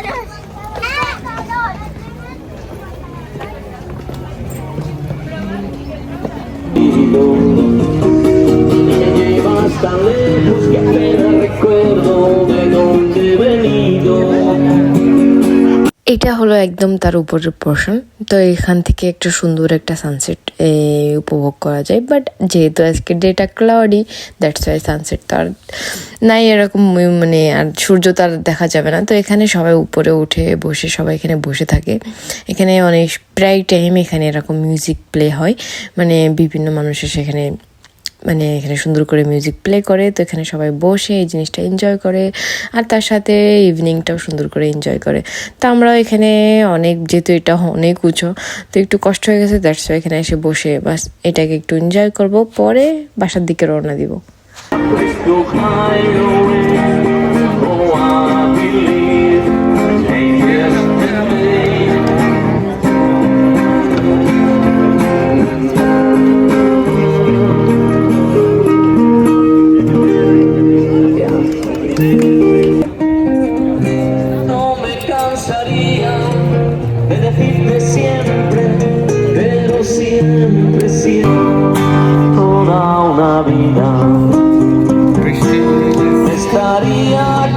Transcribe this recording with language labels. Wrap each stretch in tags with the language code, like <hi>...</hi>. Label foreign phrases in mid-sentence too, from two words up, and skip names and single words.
<es>Me llevas tan lejos que apenas recuerdo de dónde he venido.</es> <bn>এটা হলো একদম তার উপরের পোর্শন, তো এখান থেকে একটা সুন্দর একটা সানসেট উপভোগ করা যায়। বাট যেহেতু আজকে ডেটা ক্লাউডি,</bn> <en>that's why</en> <bn>সানসেট তো আর নাই এরকম, মানে আর সূর্য তার দেখা যাবে না। তো এখানে সবাই উপরে উঠে বসে সবাই এখানে বসে থাকে। এখানে অনেক প্রায় টাইম এখানে এরকম</bn> <en>music play</en> <bn>হয়, মানে বিভিন্ন মানুষের সেখানে মানে এখানে সুন্দর করে</bn> <en>music play</en> <bn>করে, তো এখানে সবাই বসে এই জিনিসটা এনজয় করে আর তার সাথে ইভিনিংটাও সুন্দর করে এনজয় করে। তো আমরাও এখানে অনেক, যেহেতু এটা অনেক উঁচু তো একটু কষ্ট হয়ে গেছে,</bn> <en>that's why</en> <bn>এখানে এসে বসে বাস এটাকে একটু এনজয় করব, পরে বাসার দিকে রওনা দিব।</bn> <en>Let's go high away. Oh, I believe in yesterday.</en> <es>No me cansaría de decirte siempre, pero siempre, siempre, toda una vida estaría</es>